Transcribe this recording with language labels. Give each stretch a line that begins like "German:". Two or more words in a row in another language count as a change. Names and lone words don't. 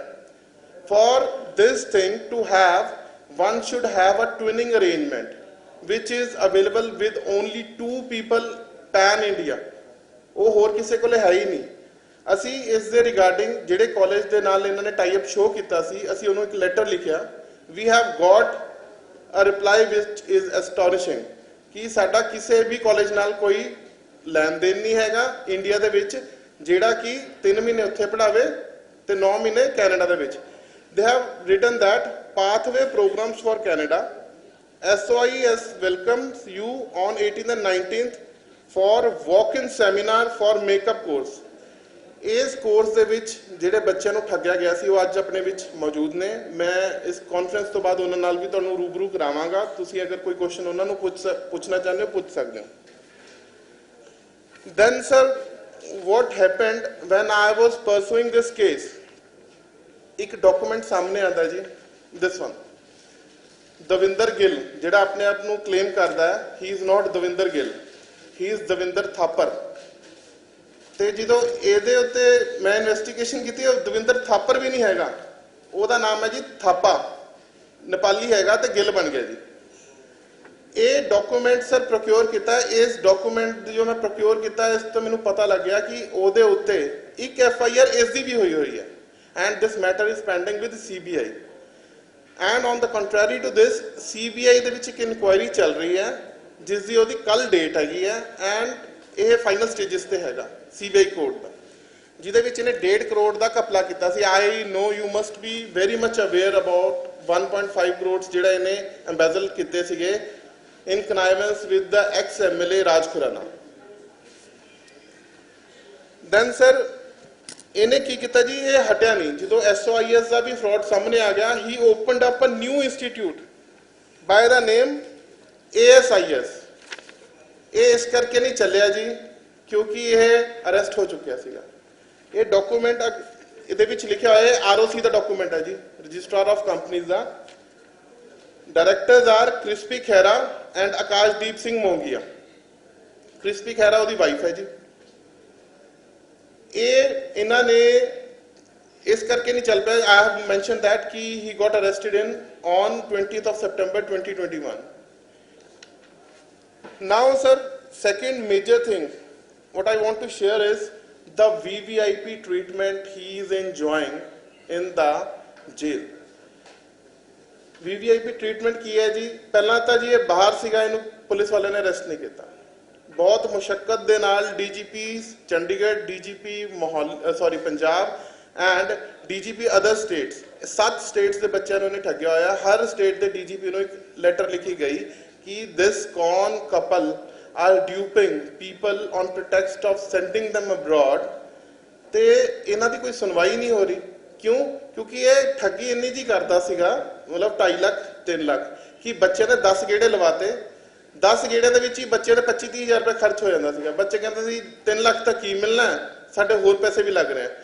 English: For this thing to have, one should have a twinning arrangement which is available with only 2 people pan India.
Punjabi: ਉਹ ਹੋਰ ਕਿਸੇ ਕੋਲੇ ਹੈ ਹੀ ਨਹੀਂ. ਅਸੀਂ ਇਸ ਦੇ ਰਿਗਾਰਡਿੰਗ ਜਿਹੜੇ ਕਾਲਜ ਦੇ ਨਾਲ ਇਹਨਾਂ ਨੇ
English: tie up
Punjabi: ਸ਼ੋਅ ਕੀਤਾ ਸੀ, ਅਸੀਂ ਉਹਨੂੰ ਇੱਕ ਲੈਟਰ ਲਿਖਿਆ.
English: we have got a reply which is astonishing
Punjabi: ਕਿ ਸਾਡਾ ਕਿਸੇ ਵੀ ਕਾਲਜ ਨਾਲ ਕੋਈ ਲੈਣ ਦੇਣ ਨਹੀਂ ਹੈਗਾ ਇੰਡੀਆ ਦੇ ਵਿੱਚ ਜਿਹੜਾ ਕਿ 3 ਮਹੀਨੇ ਉੱਥੇ ਪੜ੍ਹਾਵੇ ਤੇ 9 ਮਹੀਨੇ ਕੈਨੇਡਾ ਦੇ ਵਿੱਚ।
English: They have written that pathway programs for Canada. SOIS welcomes you on 18th and 19th for walk-in seminar for makeup course.
Punjabi: ਇਸ ਕੋਰਸ ਦੇ ਵਿੱਚ ਜਿਹੜੇ ਬੱਚਿਆਂ ਨੂੰ ਠੱਗਿਆ ਗਿਆ ਸੀ ਉਹ ਅੱਜ ਆਪਣੇ ਵਿੱਚ ਮੌਜੂਦ ਨੇ। ਮੈਂ ਇਸ ਕਾਨਫਰੰਸ ਤੋਂ ਬਾਅਦ ਉਹਨਾਂ ਨਾਲ ਵੀ ਤੁਹਾਨੂੰ ਰੂਬਰੂ ਕਰਾਵਾਂਗਾ। ਤੁਸੀਂ ਅਗਰ ਕੋਈ ਕੁਐਸਚਨ ਉਹਨਾਂ ਨੂੰ ਪੁੱਛਣਾ ਚਾਹੁੰਦੇ ਹੋ ਪੁੱਛ ਸਕਦੇ ਹੋ।
English: Then sir, what happened when I was pursuing this case?
Punjabi: ਇੱਕ ਡਾਕੂਮੈਂਟ ਸਾਹਮਣੇ ਆਉਂਦਾ ਜੀ,
English: this one.
Punjabi: ਦਵਿੰਦਰ ਗਿੱਲ ਜਿਹੜਾ ਆਪਣੇ ਆਪ ਨੂੰ ਕਲੇਮ ਕਰਦਾ ਹੈ,
English: he is not ਦਵਿੰਦਰ ਗਿੱਲ, he is ਦਵਿੰਦਰ ਥਾਪਰ।
Punjabi: ਤੇ ਜਦੋਂ ਇਹਦੇ ਉੱਤੇ ਮੈਂ ਇਨਵੈਸਟੀਗੇਸ਼ਨ ਕੀਤੀ ਉਹ ਦਵਿੰਦਰ ਥਾਪਰ ਵੀ ਨਹੀਂ ਹੈਗਾ, ਉਹਦਾ ਨਾਮ ਹੈ ਜੀ ਥਾਪਾ, ਨੇਪਾਲੀ ਹੈਗਾ ਤੇ ਗਿੱਲ ਬਣ ਗਿਆ ਜੀ। ਇਹ ਡਾਕੂਮੈਂਟ ਸਰ ਪ੍ਰੋਕਿਓਰ ਕੀਤਾ। ਇਸ ਡਾਕੂਮੈਂਟ ਜੋ ਮੈਂ ਪ੍ਰੋਕਿਓਰ ਕੀਤਾ ਇਸ ਤੋਂ ਮੈਨੂੰ ਪਤਾ ਲੱਗਿਆ ਕਿ ਉਹਦੇ ਉੱਤੇ ਇੱਕ FIR ਇਸ ਦੀ ਵੀ ਹੋਈ ਹੈ
English: and this matter is pending with CBI and on the contrary to this
Punjabi: CBI ਦੇ ਵਿੱਚ ਇੱਕ ਇਨਕੁਆਇਰੀ ਚੱਲ ਰਹੀ ਹੈ ਜਿਸ ਦੀ ਉਹਦੀ ਕੱਲ ਡੇਟ ਹੈਗੀ ਹੈ and ਇਹ
English: final stages
Punjabi: ਤੇ ਹੈਗਾ CBI ਕੋਰਟ ਦਾ, ਜਿਹਦੇ ਵਿੱਚ ਇਹਨੇ 1.5 ਕਰੋੜ ਦਾ ਘਪਲਾ ਕੀਤਾ ਸੀ।
English: I know you must be very much aware about 1.5
Punjabi: ਕਰੋੜ ਜਿਹੜਾ ਇਹਨੇ ਐਮਬੈਜ਼ਲ ਕੀਤੇ ਸੀਗੇ
English: in connivance with the ex-MLA Raj Khurana। then sir
Punjabi: ਇਹਨੇ ਕੀ ਕੀਤਾ ਜੀ, ਇਹ ਹਟਿਆ ਨਹੀਂ। ਜਦੋਂ SOIS ਦਾ ਵੀ ਫਰਾਡ ਸਾਹਮਣੇ ਆ ਗਿਆ,
English: he opened up a new institute by the name ASIS।
Punjabi: ਇਹ ਇਸ ਕਰਕੇ ਨਹੀਂ ਚੱਲਿਆ ਜੀ ਕਿਉਂਕਿ ਇਹ ਅਰੈਸਟ ਹੋ ਚੁੱਕਿਆ ਸੀਗਾ। ਇਹ ਡਾਕੂਮੈਂਟ ਇਹਦੇ ਵਿੱਚ ਲਿਖਿਆ ਹੋਇਆ ਹੈ, ROC ਦਾ ਡਾਕੂਮੈਂਟ ਹੈ ਜੀ,
English: Registrar of Companies
Punjabi: ਦਾ।
English: Directors are Krispy Khaira and Akashdeep Singh Mongia.
Punjabi: ਕ੍ਰਿਸਪੀ ਖਹਿਰਾ ਉਹਦੀ ਵਾਈਫ ਹੈ ਜੀ। ਇਹ ਇਹਨਾਂ ਨੇ ਇਸ ਕਰਕੇ ਨਹੀਂ ਚੱਲ ਪਿਆ।
English: I have mentioned that ਕਿ he got arrested on 20th of September 2021। now sir, second major thing what I want to share is the VVIP treatment he is enjoying in the jail। VVIP treatment
Punjabi: ਕੀ ਹੈ ਜੀ? ਪਹਿਲਾਂ ਤਾਂ ਜੀ ਇਹ ਬਾਹਰ ਸੀਗਾ, ਇਹਨੂੰ ਪੁਲਿਸ ਵਾਲਿਆਂ ਨੇ ਅਰੈਸਟ ਨਹੀਂ ਕੀਤਾ। ਬਹੁਤ ਮੁਸ਼ੱਕਤ ਦੇ ਨਾਲ DGP ਚੰਡੀਗੜ੍ਹ, DGP ਪੰਜਾਬ ਐਂਡ DGP
English: other states,
Punjabi: 7 ਸਟੇਟਸ ਦੇ ਬੱਚਿਆਂ ਨੂੰ ਇਹਨੇ ਠੱਗਿਆ ਹੋਇਆ। ਹਰ ਸਟੇਟ ਦੇ DGP ਨੂੰ ਇੱਕ ਲੈਟਰ ਲਿਖੀ ਗਈ ਕਿ
English: this con couple are duping people on pretext of sending them abroad।
Punjabi: ਤੇ ਇਹਨਾਂ ਦੀ ਕੋਈ ਸੁਣਵਾਈ ਨਹੀਂ ਹੋ ਰਹੀ। ਕਿਉਂ? ਕਿਉਂਕਿ ਇਹ ਠੱਗੀ ਇੰਨੀ ਜੀ ਕਰਦਾ ਸੀਗਾ, ਮਤਲਬ 2.5 ਲੱਖ 3 ਲੱਖ ਕਿ ਬੱਚੇ ਨੇ 10 ਗੇੜੇ ਲਵਾਤੇ। 10 ਗੇੜਿਆਂ ਦੇ ਵਿੱਚ ਹੀ ਬੱਚੇ ਦੇ 25-30 ਹਜ਼ਾਰ ਰੁਪਏ ਖਰਚ ਹੋ ਜਾਂਦਾ ਸੀਗਾ। ਬੱਚੇ ਕਹਿੰਦੇ ਸੀ 3 ਲੱਖ ਤੱਕ ਕੀ ਮਿਲਣਾ, ਸਾਡੇ ਹੋਰ ਪੈਸੇ ਵੀ ਲੱਗ ਰਹੇ ਆ।